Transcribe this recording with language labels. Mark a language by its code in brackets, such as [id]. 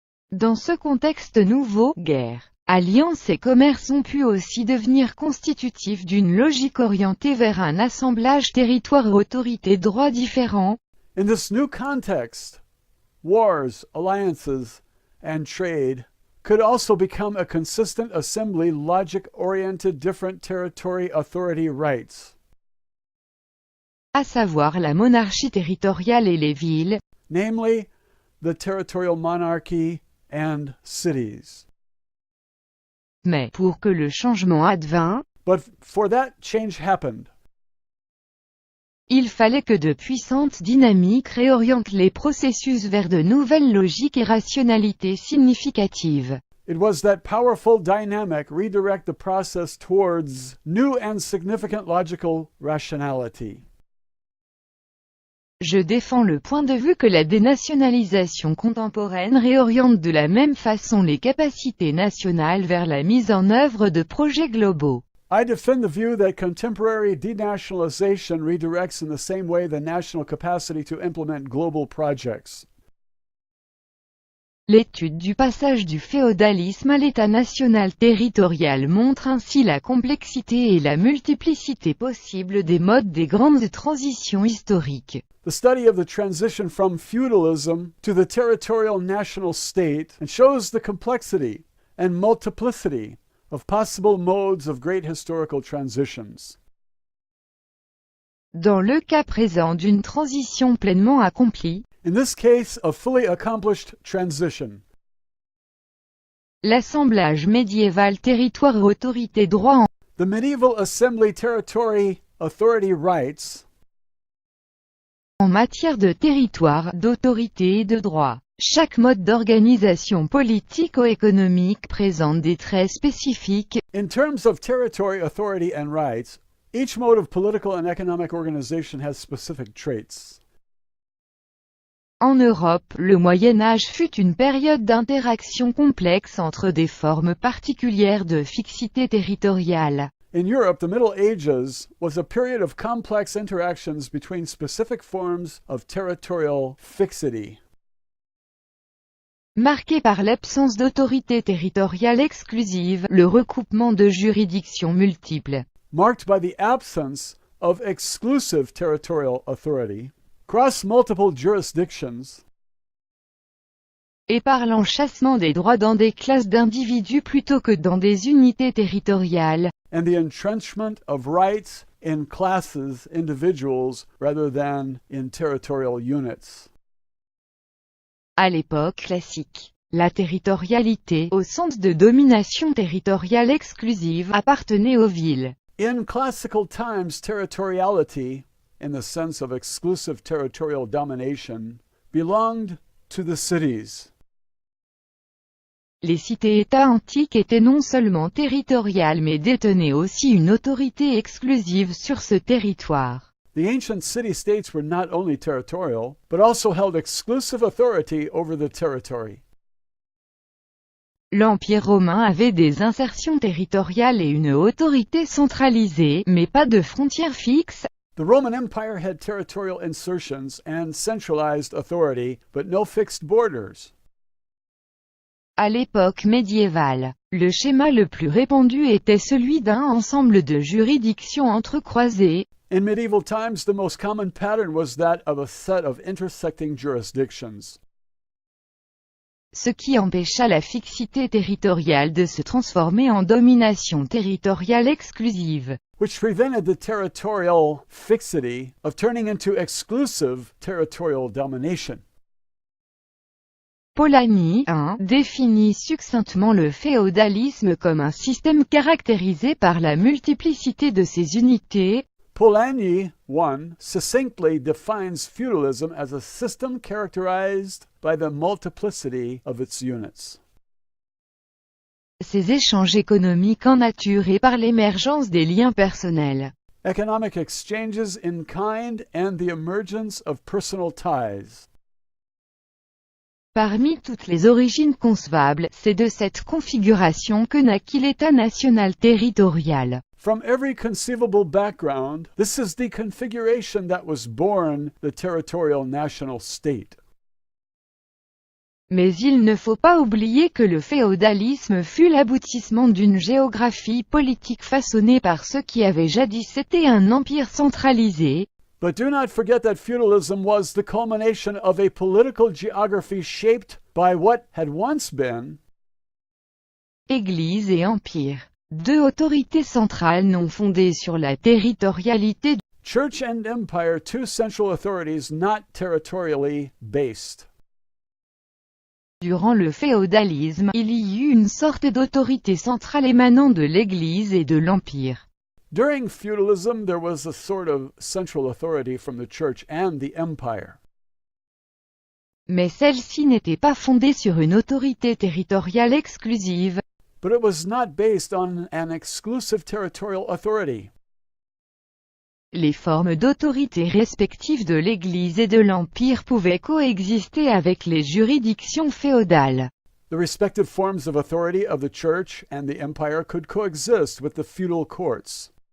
[fr] Dans ce contexte nouveau, guerre, alliances et commerce ont pu aussi devenir constitutifs d'une logique orientée vers un assemblage territoire-autorité-droit différents. [en] In this new context, wars, alliances, and trade could also become a consistent assembly logic-oriented different territory authority rights. [fr] À savoir la monarchie territoriale et les villes, [en] namely the territorial monarchy and cities. [fr] Mais pour que le changement advint, [en] but for that change happened, [fr] il fallait que de puissantes dynamiques réorientent les processus vers de nouvelles logiques et rationalités significatives. [en] It was that powerful dynamic redirect the process towards new and significant logical rationality. [fr] Je défends le point de vue que la dénationalisation contemporaine réoriente de la même façon les capacités nationales vers la mise en œuvre de projets globaux. [en] I defend the view that contemporary denationalization redirects in the same way the national capacity to implement global projects. [fr] L'étude du passage du féodalisme à l'État national territorial montre ainsi la complexité et la multiplicité possible des modes des grandes transitions historiques. [en] The study of the transition from feudalism to the territorial national state shows the complexity and multiplicity of possible modes of great historical transitions. [fr] Dans le cas présent d'une transition pleinement accomplie, [en] In this case, a fully accomplished transition, [fr] l'assemblage médiéval territoire-autorité-droit en [en] the medieval assembly territory authority rights [fr] matière de territoire, d'autorité et de droit. Chaque mode d'organisation politico-économique présente des traits spécifiques. [en] In terms of territory, authority, and rights, each mode of political and economic organization has specific traits. [fr] En Europe, le Moyen Âge fut une période d'interaction complexe entre des formes particulières de fixité territoriale. [en] In Europe, the Middle Ages was a period of complex interactions between specific forms of territorial fixity. [fr] Marqué par l'absence d'autorité territoriale exclusive, le recoupement de juridictions multiples. [en] Marked by the absence of exclusive territorial authority, across multiple jurisdictions, [fr] Et par l'enchâssement des droits dans des classes d'individus plutôt que dans des unités territoriales. [en] and the entrenchment of rights in classes, individuals, rather than in territorial units. [fr] À l'époque classique, la territorialité, au sens de domination territoriale exclusive, appartenait aux villes. [en] In classical times, territoriality, in the sense of exclusive territorial domination, belonged to the cities. [fr] Les cités-États antiques étaient non seulement territoriales mais détenaient aussi une autorité exclusive sur ce territoire. [en] The ancient city-states were not only territorial, but also held exclusive authority over the territory. [fr] L'Empire romain avait des insertions territoriales et une autorité centralisée, mais pas de frontières fixes. [en] The Roman Empire had territorial insertions and centralized authority, but no fixed borders. [fr] À l'époque médiévale, le schéma le plus répandu était celui d'un ensemble de juridictions entrecroisées. [en] In medieval times, the most common pattern was that of a set of intersecting jurisdictions. [fr] Ce qui empêcha la fixité territoriale de se transformer en domination territoriale exclusive. [en] Which prevented the territorial fixity of turning into exclusive territorial domination. [fr] Polanyi 1 définit succinctement le féodalisme comme un système caractérisé par la multiplicité de ses unités. [en] Polanyi 1 succinctly defines feudalism as a system characterized by the multiplicity of its units. [fr] Ces échanges économiques en nature et par l'émergence des liens personnels. [en] Economic exchanges in kind and the emergence of personal ties. [fr] Parmi toutes les origines concevables, c'est de cette configuration que naquit l'État national territorial. [en] From every conceivable background, this is the configuration that was born the territorial national state. [fr] Mais il ne faut pas oublier que le féodalisme fut l'aboutissement d'une géographie politique façonnée par ce qui avait jadis été un empire centralisé. [en] But do not forget that feudalism was the culmination of a political geography shaped by what had once been [fr] Église et empire. Deux autorités centrales non fondées sur la territorialité. [en] church and empire, two central authorities not territorially based. [fr] Durant le féodalisme, il y eut une sorte d'autorité centrale émanant de l'Église et de l'empire. [en] During feudalism, there was a sort of central authority from the church and the empire. [fr] Mais celle-ci n'était pas fondée sur une autorité territoriale exclusive. [en] But it was not based on an exclusive territorial authority. [fr] Les formes d'autorité respectives de l'Église et de l'Empire pouvaient coexister avec les juridictions féodales. [en] The respective forms of authority of the church and the empire could coexist with the feudal courts.